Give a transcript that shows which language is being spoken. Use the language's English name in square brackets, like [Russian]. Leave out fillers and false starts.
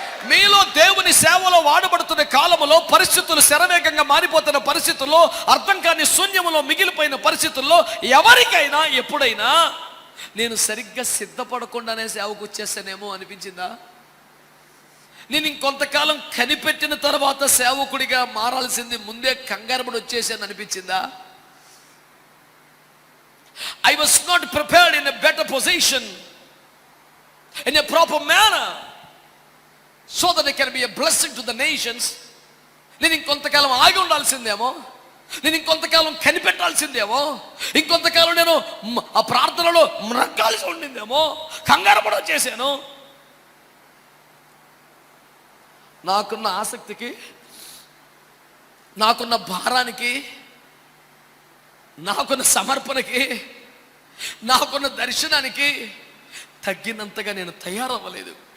[Telugu] మీలో దేవుని సేవలో వాడబడుతున్న కాలంలో, పరిస్థితులు శరవేగంగా మారిపోతున్న పరిస్థితుల్లో, అర్థం కాని శూన్యములో మిగిలిపోయిన పరిస్థితుల్లో ఎవరికైనా ఎప్పుడైనా నేను సరిగ్గా సిద్ధపడకుండానే సేవకు వచ్చేసానేమో అనిపించిందా? నేను ఇంకొంతకాలం కనిపెట్టిన తర్వాత సేవకుడిగా మారాల్సింది ముందే కంగారుపడి వచ్చేసాను అనిపించిందా? [English] I was not prepared in a better position, in a proper manner, so that I can be a blessing to the nations. [Telugu] నేను ఇంకొంతకాలం ఆగి ఉండాల్సిందేమో, నేను ఇంకొంతకాలం కనిపెట్టాల్సిందేమో, ఇంకొంతకాలం నేను ఆ ప్రార్థనలో మ్రగ్గాల్సి ఉండిందేమో, కంగారు పడి వచ్చేసాను. నాకున్న ఆసక్తికి, నాకున్న భారానికి, నాకున్న సమర్పణకి, నాకున్న దర్శనానికి తగ్గినంతగా నేను తయారవ్వలేదు.